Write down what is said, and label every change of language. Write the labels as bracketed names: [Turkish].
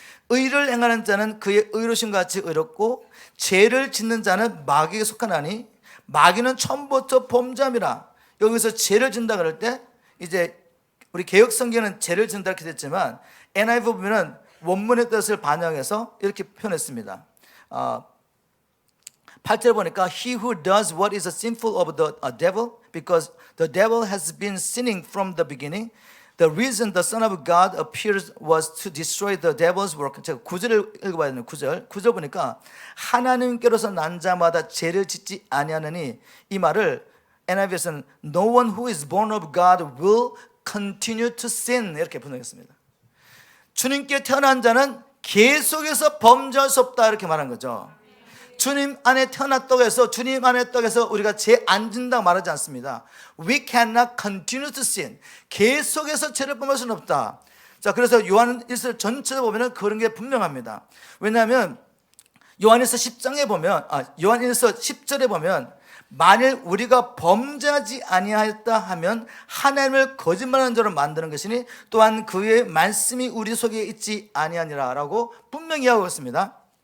[Korean] 의를 행하는 자는 그의 의로심과 같이 의롭고 죄를 짓는 자는 마귀에게 속하나니 마귀는 처음부터 범죄함이라. 여기서 죄를 짓는다 그럴 때 이제 우리 개혁성경은 죄를 짓는다 이렇게 됐지만 NIV 보면은 원문의 뜻을 반영해서 이렇게 표현했습니다. 8절 보니까 [English] He who does what is sinful of the devil because the devil has been sinning from the beginning. The reason the Son of God appears was to destroy the devil's work. [Korean] 제가 9절을 읽어봐야 되는 9절 보니까 하나님께로서 난 자마다 죄를 짓지 아니하느니, 이 말을 NIV에서는 [English] No one who is born of God will continue to sin [Korean] 이렇게 번역했습니다. 주님께 태어난 자는 계속해서 범죄할 수 없다 이렇게 말한 거죠. 주님 안에 태어났다고 해서 주님 안에 떡에서 우리가 죄 안 짓는다고 말하지 않습니다. [English] We cannot continue to sin. [Korean] 계속해서 죄를 범할 수는 없다. 자, 그래서 요한 1서 전체를 보면 그런 게 분명합니다. 왜냐하면 요한일서 10장에 보면 요한일서 10절에 보면 만일 우리가 범죄하지 아니하였다 하면 하나님을 거짓말하는 자로 만드는 것이니 또한 그의 말씀이 우리 속에 있지 아니하니라 라고 분명히 하고 있습니다.